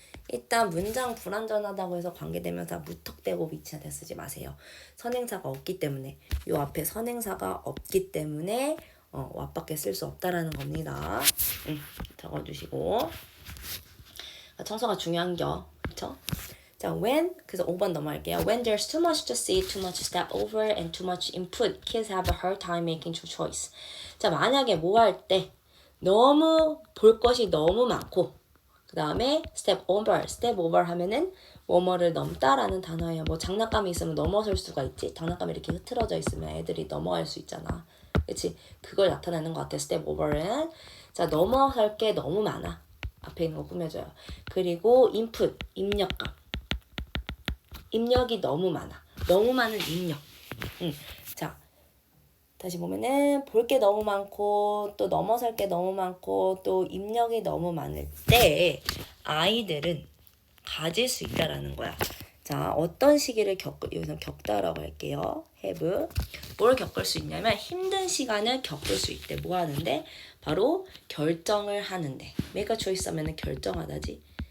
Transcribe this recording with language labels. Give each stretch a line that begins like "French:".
Korean: 일단 문장 불완전하다고 해서 관계대명사 무턱대고 which한테 쓰지 마세요. 선행사가 없기 때문에 요 앞에 선행사가 없기 때문에 what밖에 쓸 수 없다라는 겁니다. 적어주시고 청소가 중요한겨. 그쵸? 자, 그래서 5번 넘어갈게요.
English: When there's too much to see, too much to step over, and too much input, kids have a hard time making true choice.
Korean: 자, 만약에 뭐 할 때 너무 볼 것이 너무 많고 그 다음에 step over 하면은 뭐뭐를 넘다라는 단어예요. 뭐 장난감이 있으면 넘어설 수가 있지. 장난감이 이렇게 흐트러져 있으면 애들이 넘어갈 수 있잖아. 그치? 그걸 나타내는 것 같아. step over는. 자, 넘어설 게 너무 많아. 앞에 있는 거 꾸며줘요. 그리고 input, 입력이 너무 많아. 너무 많은 입력. 자, 다시 보면은 볼 게 너무 많고 또 넘어설 게 너무 많고 또 입력이 너무 많을 때 아이들은 가질 수 있다라는 거야. 자, 어떤 시기를 여기서 겪다라고 할게요.
English: have.
Korean: 뭘 겪을 수 있냐면 힘든 시간을 겪을 수 있대. 뭐 하는데? 바로 결정을 하는데.
English: make a choice
Korean: 하면은 결정하다지.